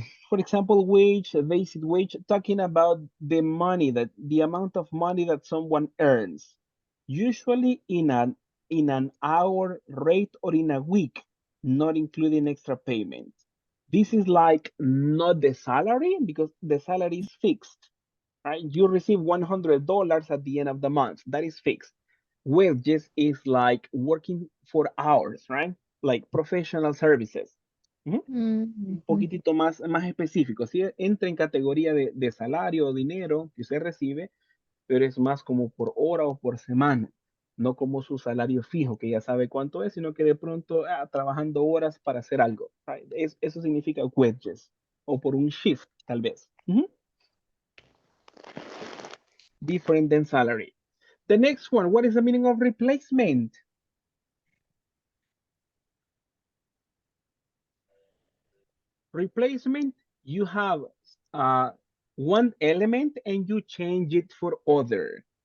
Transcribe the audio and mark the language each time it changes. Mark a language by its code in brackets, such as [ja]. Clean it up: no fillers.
[en] For example, wage, basic wage, talking about the money that the amount of money that someone earns, usually in an hour rate or in a week, not including extra payment. This is like not the salary because the salary is fixed, right? You receive $100 at the end of the month. That is fixed. Wages is like working for hours, right? Like professional services. Mhm. Un Mhm. [es] poquitito más específico. Sí, entra en categoría de salario o dinero que usted recibe, pero es más como por hora o por semana, no como su salario fijo, que ya sabe cuánto es, sino que de pronto trabajando horas para hacer algo. [en] Right? [es] Eso significa wages, o por un shift, tal vez. Ujú. [en] Different than salary. The next one, what is the meaning of replacement? Replacement, you have uh, one element and you change it for other.